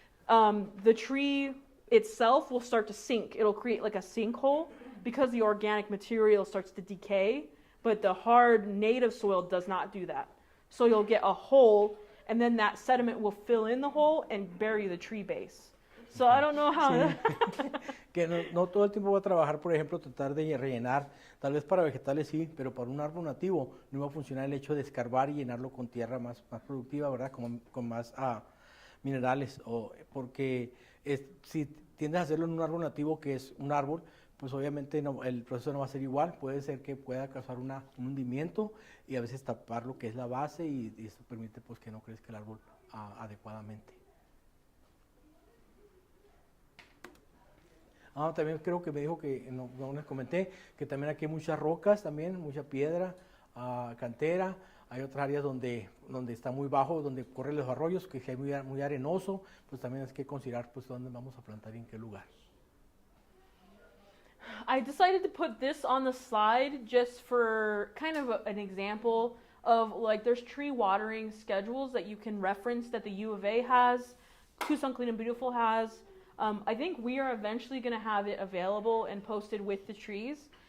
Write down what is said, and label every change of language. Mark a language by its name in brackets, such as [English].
[English] The tree itself will start to sink. It'll create like a sinkhole because the organic material starts to decay, but the hard native soil does not do that. So you'll get a hole, and then that sediment will fill in the hole and bury the tree base. So I don't know how. [Spanish] Sí. Que no todo el tiempo va a trabajar, por ejemplo, tratar de rellenar, tal vez para vegetales sí, pero para un árbol nativo no va a funcionar el hecho de escarbar y llenarlo con tierra más productiva, ¿verdad? Con más minerales, porque si tiendes a hacerlo en un árbol nativo que es un árbol, pues obviamente el proceso no va a ser igual, puede ser que pueda causar un hundimiento y a veces tapar lo que es la base y esto permite pues que no crezca el árbol adecuadamente. También creo que me dijo que, no les comenté, que también aquí hay muchas rocas también, mucha piedra, cantera, Hay otras áreas donde está muy bajo, donde corren los arroyos, que es muy arenoso, pues también hay que considerar pues dónde vamos a plantar y en qué lugar. [English] I decided to put this on the slide just for kind of an example of like there's tree watering schedules that you can reference that the U of A has, Tucson Clean and Beautiful has. I think we are eventually going to have it available and posted with the trees.